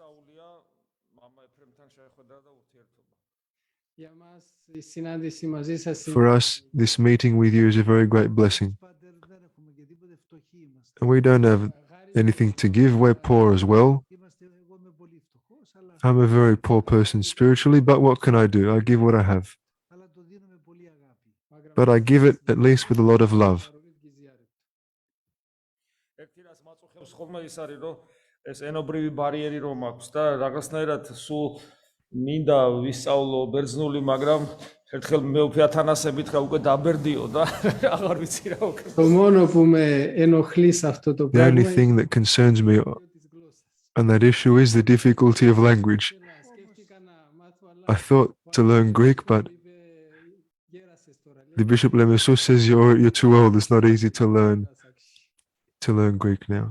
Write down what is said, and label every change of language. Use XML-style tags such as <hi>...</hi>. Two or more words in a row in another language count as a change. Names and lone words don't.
<en>For us, this meeting with you is a very great blessing. And we don't have anything to give, we're poor as well. I'm a very poor person spiritually, but what can I do? I give what I have. But I give it at least with a lot of love.</en> <ka>მინდა ვისწავლო ბერძნული, მაგრამ ერთხელ მეუფე ათანასებით რა უკვე დაბერდიო და აღარ ვიცი რა უკვე.</ka> <en>The only thing that concerns me on that issue is the difficulty of language. I thought to learn Greek, but the Bishop Lemesus says you're too old. It's not easy to learn Greek now.</en>